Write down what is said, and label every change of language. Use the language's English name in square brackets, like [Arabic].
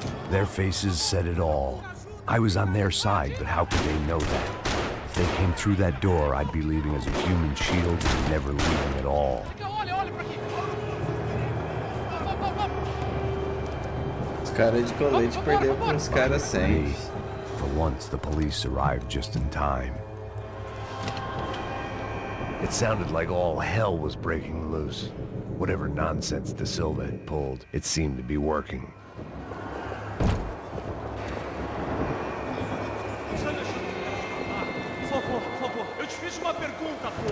[English] Their faces said it all. I was on their side, but how could they know that? If they came through that door, I'd be leaving as a human shield and never leaving at all. [Portuguese] Os caras de colete perdeu para os caras sem. [English] Me. For once, the police arrived just in time. It sounded like all hell was breaking loose. Whatever nonsense De Silva had pulled, it seemed to be working. [Portuguese] Por favor, eu te fiz uma pergunta, pô.